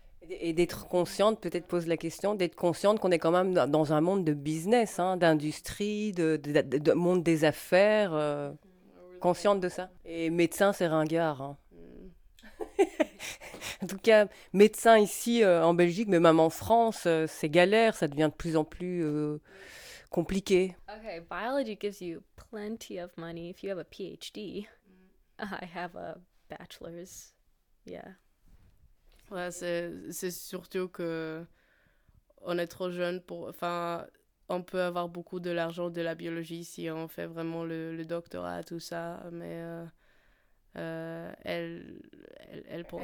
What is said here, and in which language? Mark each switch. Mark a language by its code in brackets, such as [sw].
[fr] Et d'être consciente, peut-être pose la question, d'être consciente qu'on est quand même dans un monde de business, hein, d'industrie, de monde des affaires, consciente de ça. Et médecin, c'est ringard. Hein. En tout cas, médecin ici en Belgique, mais même en France, c'est galère, ça devient de plus en plus compliqué. [en] Ok, biology gives you plenty of money if you have a PhD. I have a bachelor's, yeah. [fr] Ouais, c'est surtout que on est trop jeune pour, enfin, on peut avoir beaucoup de l'argent de la biologie si on fait vraiment le doctorat, tout ça, mais elle pense,